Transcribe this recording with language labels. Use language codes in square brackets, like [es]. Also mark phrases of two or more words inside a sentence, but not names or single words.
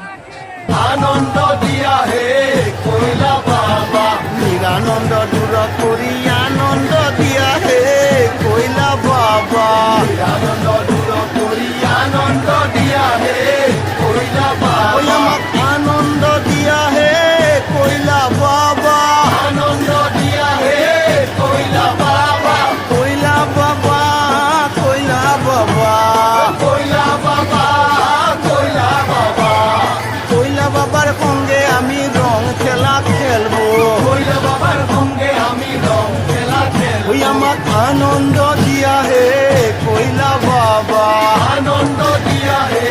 [as] আনন্দ দিয়া হে কৈলা বাবা নিৰানন্দ দূৰ কৰি আনন্দ দিয়া হে কৈলা বাবা নিৰানন্দ দূৰ কৰি আনন্দ দিয়া হে কৈলা বাবা আমাক আনন্দ দিয়া হে কৈলা বাবা আনন্দ দিয়া হে কৈলা বাবা কৈলা বাবা কৈলা বাবা কৈলা বাবা কৈলা বাবা কৈলা [bn] বাবার সঙ্গে আমি রং খেলা খেলবো কৈলা বাবার সঙ্গে আমি রং খেলা খেলবো [as] ওই আমাক আনন্দ দিয়া হে কৈলা বাবা আনন্দ দিয়া হে